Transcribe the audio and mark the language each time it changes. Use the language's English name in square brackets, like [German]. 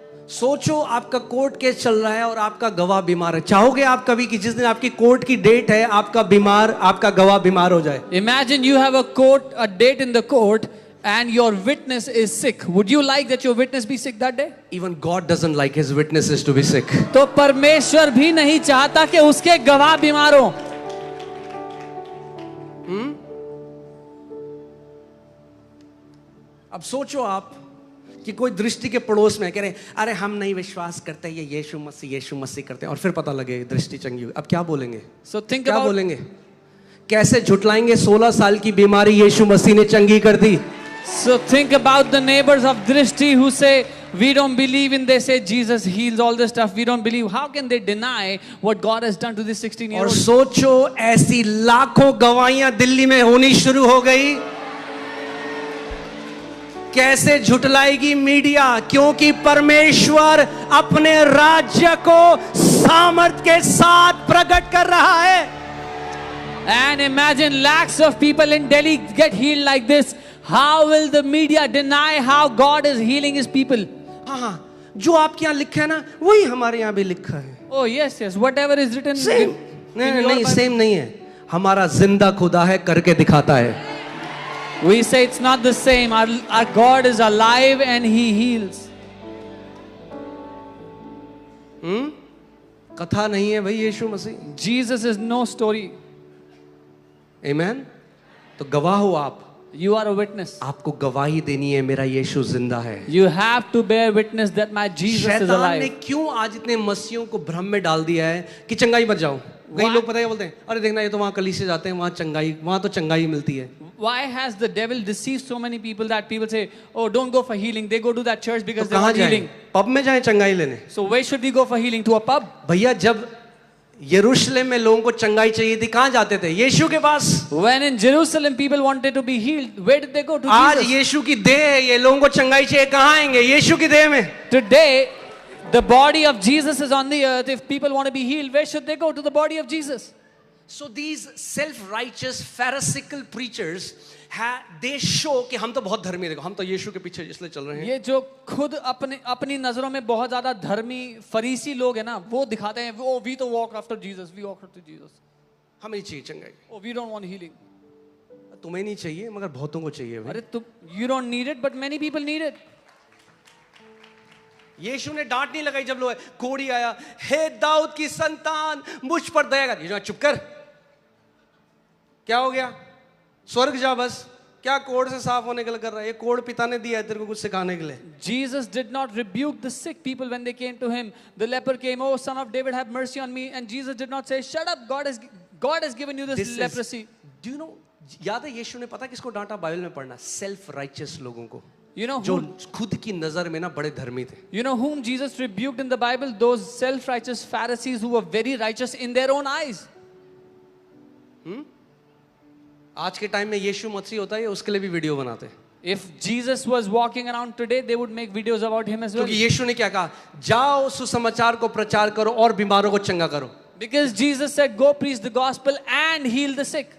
[Hindi] सोचो आपका court case चल रहा है और आपका गवाह बीमार है. चाहोगे आप कभी कि जिस दिन आपकी कोर्ट की डेट है आपका गवाह बीमार हो जाए? [English] Imagine you have a date in the court, and your witness is sick. Would you like that your witness be sick that day? Even God doesn't like his witnesses to be sick. [Hindi] तो परमेश्वर भी नहीं चाहता कि उसके गवाह बीमार हो. अब सोचो आप कि कोई दृष्टि के पड़ोस में कह रहे अरे हम नहीं विश्वास करते, ये यीशु मसीह करते हैं, और फिर पता लगे दृष्टि चंगी हुई. अब क्या बोलेंगे? [English] So think [Hindi] क्या [English] about [Hindi] बोलेंगे? कैसे झुटलाएंगे 16 साल की बीमारी यीशु मसीह ने चंगी कर दी? [English] So think about the neighbors of Drishti who say, we don't believe in, they say Jesus heals all this stuff. We don't believe. How can they deny what God has done to this 16 year [Hindi] और [English] old? [Hindi] सोचो ऐसी लाखों गवाहियां दिल्ली में होनी शुरू हो गई. कैसे झुटलाएगी मीडिया? क्योंकि परमेश्वर अपने राज्य को सामर्थ्य के साथ प्रकट कर रहा है. [English] And imagine lakhs of people in Delhi get healed like this. How will the media deny how God is healing his people? [Hindi] हाँ, जो आपके यहाँ लिखा है ना वही हमारे यहाँ भी लिखा है. [English] Oh yes, yes. Whatever is written. [Hindi] Same नहीं सेम नहीं है. हमारा जिंदा खुदा है, करके दिखाता है. [English] We say it's not the same. Our God is alive and he heals. [Hindi] कथा नहीं है भाई यीशु मसीह. [English] Jesus is no story. [Hindi] Amen. तो गवाह हो आप [English] You are a witness. [Hindi] आपको गवाही देनी है मेरा यीशु जिंदा है। [English] You have to bear witness that my Jesus is [Hindi] शैतान ने [English] alive. [Hindi] क्यों आज इतने मसीहों को भ्रम में डाल दिया है कि चंगाई मत जाओ। कई लोग पता है क्या बोलते हैं, अरे देखना ये तो वहाँ कलीसिया जाते हैं, वहाँ तो चंगाई मिलती है। [English] Why has the devil deceived so many people that people say, oh, don't go for healing. They go to that church because they want healing. [Hindi] Pub में जाएं चंगाई लेने। [English] So where should we go for healing? To a pub? [Hindi] भैया जब यरूशलेम में लोगों को चंगाई चाहिए थी कहाँ जाते थे? यीशु के पास। [English] When in Jerusalem people wanted to be healed, where did they go? To [Hindi] आज [English] Jesus. [Hindi] यीशु की देह है, ये लोगों को चंगाई चाहिए कहाँ आएंगे? यीशु की देह में। [English] Today, the body of Jesus is on the earth. If people want to be healed, where should they go? To the body of Jesus. So these self-righteous pharisaical preachers they show [Hindi] कि हम तो बहुत धर्मी, देखो हम तो यीशु के पीछे इसलिए चल रहे हैं। ये जो खुद अपनी नजरों में बहुत ज्यादा धर्मी फरीसी लोग हैं ना, वो दिखाते हैं, वो we तो [English] walk after Jesus, we walk after Jesus. [Hindi] हमें नहीं चाहिए चंगाई। [English] Oh, we don't want healing. [Hindi] तुम्हें नहीं चाहिए मगर बहुतों को चाहिए भाई। अरे तुम [English] you don't need it, but many people need it. [Hindi] यीशु ने डांट नहीं लगाई जब लोग कोढ़ी आया, हे दाऊद की संतान मुझ पर दया कर। यीशु चुप कर, क्या हो गया? स्वर्ग जा बस, क्या कोढ़ से साफ होने के लिए कर रहा है? ये कोढ़ पिता ने दिया है तेरे को कुछ सिखाने के लिए। [English] Jesus did not rebuke the sick people when they came to him. The leper came, oh son of David, have mercy on me. And Jesus did not say, shut up, God has given you this leprosy. Do you know? [Hindi] याद है यीशु ने पता किसको डांटा Bible में पढ़ना? Self righteous लोगों को। [English] You know [Hindi] जो खुद की नजर में ना बड़े धर्मी थे। [English] You know whom Jesus rebuked in the Bible? Those self-righteous Pharisees who were very righteous in their own eyes. [Hindi] आज के टाइम में यीशु मसीह होता है, उसके लिए भी वीडियो बनाते हैं। [English] If Jesus was walking around today, they would make videos about him as well. [Hindi] क्योंकि यीशु ने क्या कहा? जाओ सुसमाचार को प्रचार करो और बीमारों को चंगा करो। [English] Because Jesus said, go preach the gospel and heal the sick.